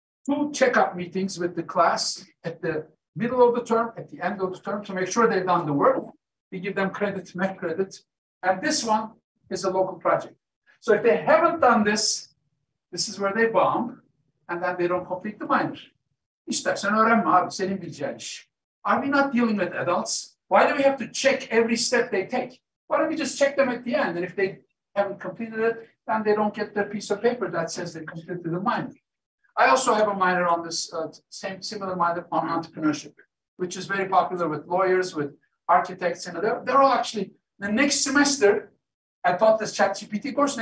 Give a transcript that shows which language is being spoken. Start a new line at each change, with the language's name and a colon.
English: 2 checkup meetings with the class at the middle of the term, at the end of the term, to make sure they've done the work. We give them credit, met credit. And this one is a local project. So if they haven't done this, this is where they bomb, and then they don't complete the minor.
Turkish: İstersen öğrenme abi, senin bileceğin iş.
English: Are we not dealing with adults? Why do we have to check every step they take? Why don't we just check them at the end? And if they haven't completed it, then they don't get their piece of paper that says they completed the minor. I also have a minor on this, similar minor on entrepreneurship, which is very popular with lawyers, with architects, and they're all actually, the next semester, I taught this ChatGPT course.